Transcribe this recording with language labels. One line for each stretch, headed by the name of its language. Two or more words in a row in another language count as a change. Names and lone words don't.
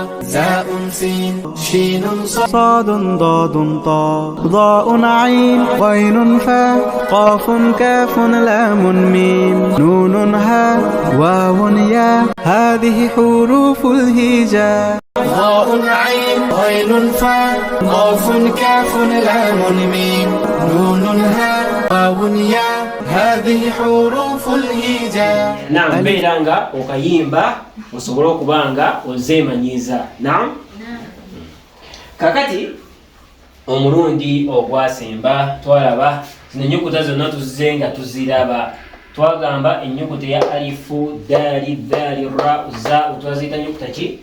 Arabic: زاء سين شين صاد ضاد طاء ضاء عين غين فاء قاف كاف لام ميم نون هاء واو ياء هذه حروف الهجاء ضاء عين غين فاء قاف كاف لام ميم نون هاء واو ياء هذه حروف الهجاء.
Ganda: نعم beeranga okayimba osobole okubanga ozeemanyiiza. Naam. Kakati omulundi ogwasemba twalaba zino ennyukuta zonna tuzze nga tuziraba. Twagamba ennyukuta ya alifu daali daali ra za twaziyita nnyukuta ki?